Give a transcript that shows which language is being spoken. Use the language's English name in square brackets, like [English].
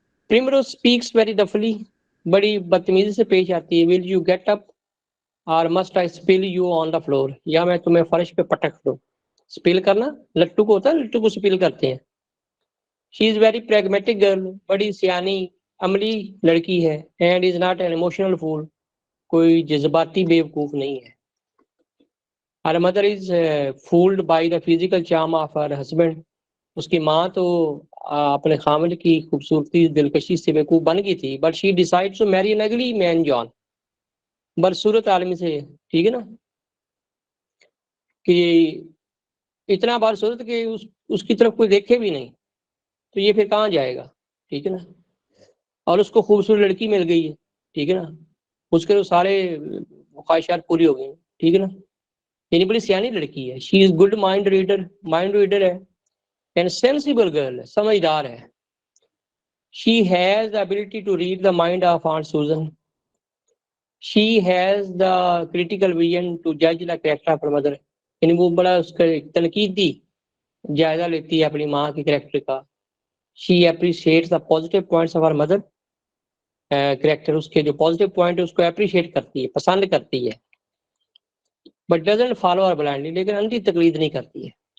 [English] Primrose speaks very roughly, [Urdu] بڑی بدتمیزی سے پیش آتی ہے. [English] Will you get up or must I spill you on the floor. [Urdu] یا میں تمہیں فرش پہ پٹک دوں. سپیل کرنا لٹو کو ہوتا ہے, لٹو کو سپیل کرتے ہیں. [English] She is very pragmatic girl, [Urdu] بڑی سیانی عملی لڑکی ہے. [English] And is not an emotional fool, [Urdu] کوئی جذباتی بیوقوف نہیں ہے. [English] Her mother is fooled by the physical charm of her husband. [Urdu] اس کی ماں تو اپنے خامد کی خوبصورتی دلکشی سے بیوقوف بن گئی تھی. [English] But she decides to marry an ugly man John. [Urdu] برصورت عالمی سے, ٹھیک ہے نا, کہ اتنا برصورت کہ اس کی طرف کوئی دیکھے بھی نہیں, تو یہ پھر کہاں جائے گا, ٹھیک ہے نا. اور اس کو خوبصورت لڑکی مل گئی ہے, ٹھیک ہے نا, اس کے سارے خواہشات پوری ہو گئی, ٹھیک ہے نا. یعنی بڑی سیانی لڑکی ہے. [English] she is good mind reader [Urdu] ہے. [English] and sensible girl [Urdu] ہے, سمجھدار ہے. [English] She has the ability to read the mind of aunt Susan. She has the critical vision to judge the character of her mother. [Urdu] یعنی وہ بڑا اس کا تنقیدی جائزہ لیتی ہے اپنی ماں کے کریکٹر کا. [English] She appreciates the positive points of her mother. [Urdu] Character اس کے جو پازیٹیو پوائنٹ ہے اس کو اپریشیٹ کرتی ہے, پسند کرتی ہے. [English] But doesn't follow her blindly, [Urdu] لیکن اندھی تقلید نہیں کرتی ہے.